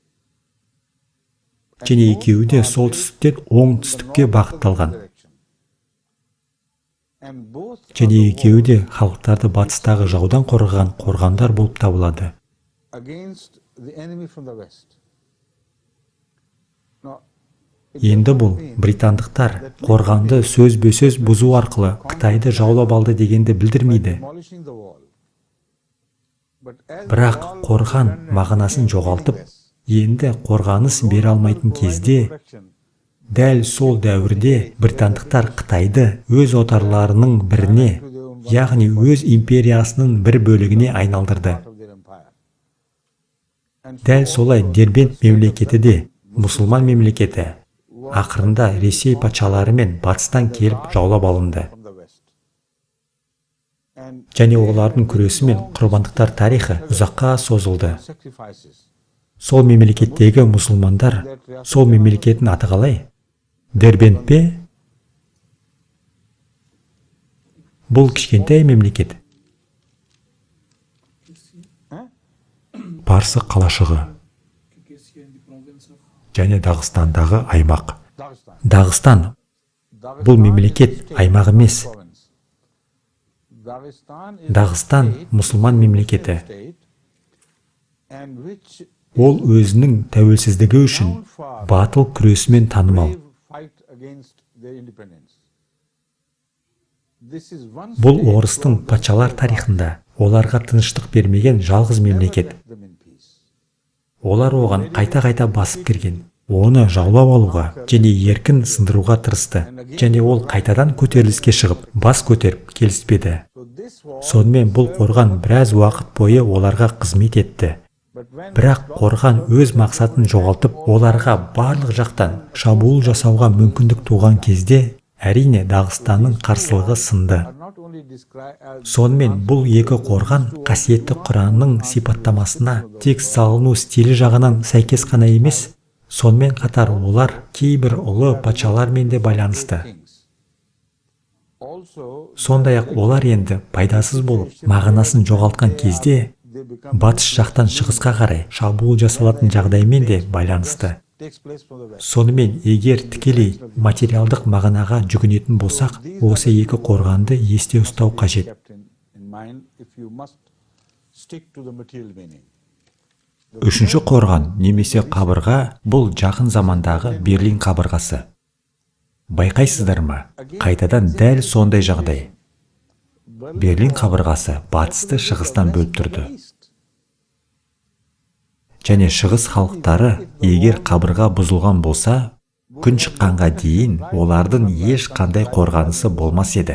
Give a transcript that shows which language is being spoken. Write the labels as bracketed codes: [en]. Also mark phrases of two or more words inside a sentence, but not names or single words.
[kk] Және екеуі де солтүстіктен оңтүстікке бағытталған. [en] Direction. And both [kk] Және екеуі де халықтарды батыстағы жаудан қорғаған қорғандар болып табылады. [en] against the enemy from the west. Now, [kk] Енді бұл британдықтар қорғанды сөзбе-сөз бұзу арқылы Қытайды жаулап алды дегенді білдірмейді. [en] demolishing the wall. But as [kk] Бірақ қорған мағынасын жоғалтып, енді қорғаныс бере алмайтын кезде, [en] protection, [kk] дәл сол дәуірде британдықтар Қытайды өз отарларының біріне, яғни өз империясының бір бөлігіне айналдырды. [en] of their empire. And [kk] Дәл солай Дербент мемлекеті де, мұсылман мемлекеті, ақырында Ресей патшалары мен батыстан келіп жаулап алынды. [en] from the west. And [kk] Және олардың күресі мен құрбандықтар тарихы ұзаққа созылды. [en] sacrifices. [kk] Сол мемлекеттегі мұсылмандар, сол мемлекеттің аты қалай? Дербент пе? Бұл кішкентай мемлекет. Парсы қалашығы және Дағыстандағы аймақ. Dagestan. Дағыстан бұл мемлекет аймақ емес. [en] Province. Dagestan is [kk] Дағыстан мұсылман мемлекеті. [en] state and which [kk] Ол өзінің тәуелсіздігі үшін батыл күресімен танымал. [en] brave fight against their independence. This is one [kk] Бұл state орыстың патшалар тарихында оларға тыныштық бермеген жалғыз мемлекет. [en] left them in peace. [kk] Олар оған қайта-қайта басып кірген. Оны жаулап алуға және еркін сындыруға тырысты. Және ол қайтадан көтеріліске шығып, бас көтеріп келіспеді. [en] So this wall, [kk] Сонымен бұл қорған біраз уақыт бойы оларға қызмет етті. [en] but when [kk] Бірақ қорған өз мақсатын жоғалтып, оларға барлық жақтан шабуыл жасауға мүмкіндік туған кезде, әрине Дағыстанның қарсылығы сынды. [en] are not only described as [kk] Сонымен бұл екі қорған қасиетті Құранның сипаттамасына тек салыну стилі жағынан сәйкес қана емес, сонымен қатар олар кейбір ұлы патшалармен де байланысты. [en] kings. Also, [kk] Сондай-ақ олар енді пайдасыз болып, мағынасын жоғалтқан кезде, [en] they become [kk] батыс жақтан шығысқа қарай шабуыл жасалатын жағдаймен де байланысты. [en] takes place from the west. [kk] Сонымен егер тікелей материалдық мағынаға жүгінетін болсақ, осы екі қорғанды есте ұстау қажет. [en] Kept in mind if you you must stick to the material meaning. [kk] Үшінші қорған немесе қабырға бұл жақын замандағы Берлин қабырғасы. Байқайсыздар ма? Қайтадан дәл сондай жағдай. Берлин қабырғасы батысты шығыстан бөліп тұрды. Және шығыс халықтары егер қабырға бұзылған болса, күн шыққанға дейін олардың еш қандай қорғанысы болмас еді.